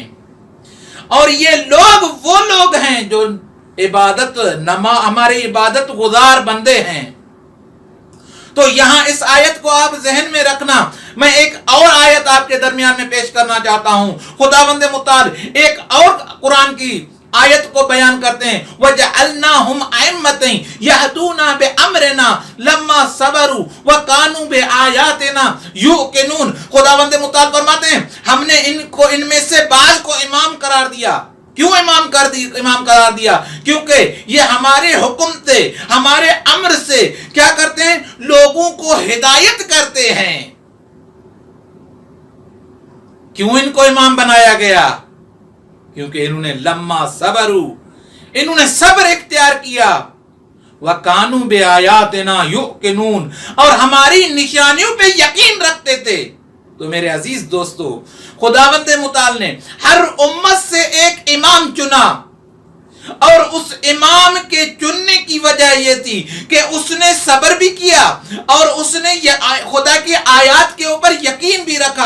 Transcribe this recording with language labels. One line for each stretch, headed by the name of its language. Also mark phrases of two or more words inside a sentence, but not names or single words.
Hindi: और ये लोग वो लोग हैं जो हमारे इबादत गुजार बंदे हैं। तो यहां इस आयत को आप जहन में रखना। मैं एक और आयत आपके दरमियान में पेश करना चाहता हूं। खुदावंद मुताल एक और कुरान की आयत को बयान करते हैं
Arabic: وجعلناهم أئمة يهدون بأمرنا لما صبروا وكانوا بآياتنا يوقنون.
Hindi: खुदावंद मुताल फरमाते हैं हमने इनको इनमें से बाज को इमाम करार दिया। क्यों इमाम करार दिया? क्योंकि ये हमारे हुक्म से, हमारे अम्र से क्या करते हैं? लोगों को हिदायत करते हैं। क्यों इनको इमाम बनाया गया? क्योंकि इन्होंने
Arabic: لما صبروا,
Hindi: इन्होंने सब्र इख्तियार किया।
Arabic: وكانوا بآياتنا يوقنون,
Hindi: और हमारी निशानियों पे यकीन रखते थे। तो मेरे अजीज दोस्तों, खुदावंद मुताल ने हर उम्मत से एक इमाम चुना और उस इमाम के चुनने की वजह यह थी कि उसने सब्र भी किया और उसने खुदा की आयत के ऊपर यकीन भी रखा।